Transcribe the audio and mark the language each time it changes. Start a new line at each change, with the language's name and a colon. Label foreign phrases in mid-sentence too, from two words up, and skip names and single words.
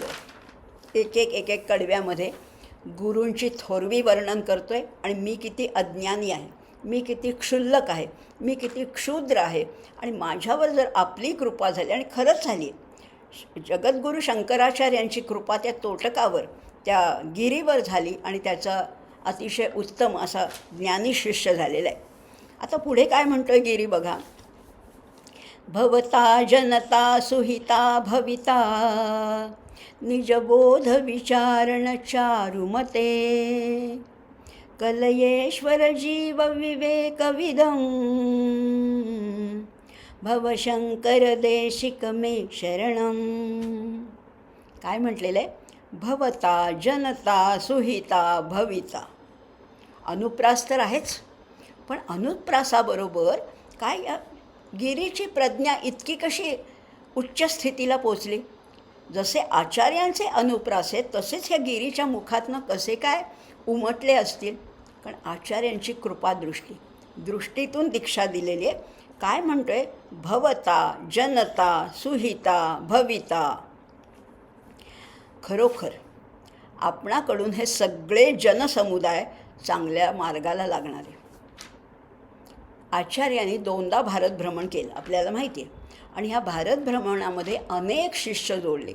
Marathi: एक एक कडव्यामध्ये गुरूंची थोरवी वर्णन करतो आहे आणि मी किती अज्ञानी आहे, मी किती क्षुल्लक आहे, मी किती क्षुद्र आहे आणि माझ्यावर जर आपली कृपा झाली, आणि खरंच झाली, जगद्गुरू शंकराचार्यांची कृपा त्या तोटकावर, त्या गिरीवर झाली आणि त्याचा अतिशय उत्तम असा ज्ञानी शिष्य झालेला आहे. आता पुढे काय म्हणतो आहे गिरी बघा.
Sanskrit: भवता जनता सुहिता भविता निजबोध विचारण चारुमते कलयेश्वर जीव विवेकविदं भवशंकर देशिक मे शरणं.
Marathi: काय म्हटलेलं आहे?
Sanskrit: भवता जनता सुहिता भविता.
Marathi: अनुप्रास तर आहेच, पण अनुप्रासाबरोबर काय या गिरीची प्रज्ञा इतकी कशी उच्च स्थितीला पोचली? जसे आचार्यांचे अनुप्रास आहेत तसेच ह्या गिरीच्या मुखातनं कसे काय उमटले असतील? कारण आचार्यांची कृपादृष्टी, दृष्टीतून दीक्षा दिलेली आहे. काय म्हणतो आहे?
Sanskrit: भवता जनता सुहिता भविता.
Marathi: खरोखर आपणाकडून हे सगळे जनसमुदाय चांगल्या मार्गाला लागणारे. आचार्यांनी 2दा भारत भ्रमण केलं आपल्याला माहिती आहे, आणि ह्या भारत भ्रमणामध्ये अनेक शिष्य जोडले.